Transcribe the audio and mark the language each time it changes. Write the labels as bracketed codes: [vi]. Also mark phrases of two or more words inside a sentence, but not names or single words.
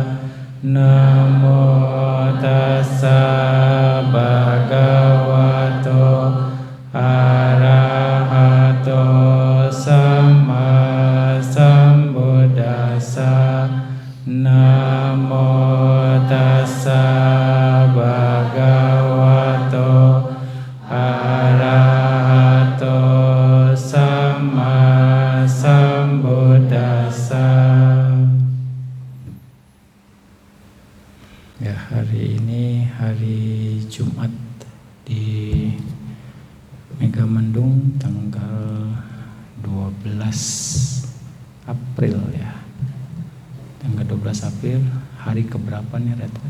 [pi] Namo Tassa Bhagavato Arahato Sama Sambuddhassa. Namo Tassa Bhagavato Arahato Sama Sambuddhassa. [id] Ya, hari ini hari Jumat di Megamendung tanggal 12 April ya. Tanggal 12 April, hari keberapa nih Redwood?